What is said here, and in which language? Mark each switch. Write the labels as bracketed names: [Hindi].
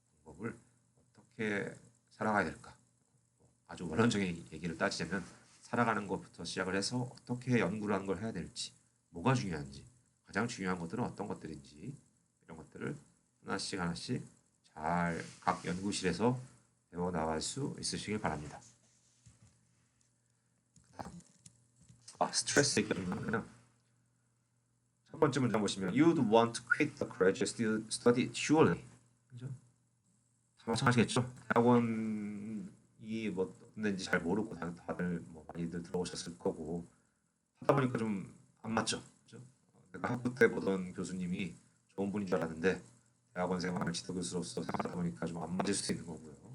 [Korean] 방법을 어떻게 살아가야 될까? 아주 원론적인 얘기를 따지자면 살아가는 것부터 시작을 해서 어떻게 연구를 하는 걸 해야 될지, 뭐가 중요한지, 가장 중요한 것들은 어떤 것들인지 이런 것들을 하나씩 하나씩 잘 각 연구실에서 배워 나갈 수 있으시길 바랍니다. 스트레스 얘기하면 첫 번째 문장 보시면 [English] You'd want to quit the graduate study surely. [Korean] 그죠? 다 마찬가지겠죠. 대학원이 뭐 어떤 데인지 잘 모르고 다들 뭐 많이들 들어오셨을 거고 하다 보니까 좀 안 맞죠. 그죠? 내가 학부 때 보던 교수님이 좋은 분인 줄 알았는데 대학원 생활 지도 교수로서 생활하다 보니까 좀 안 맞을 수도 있는 거고요.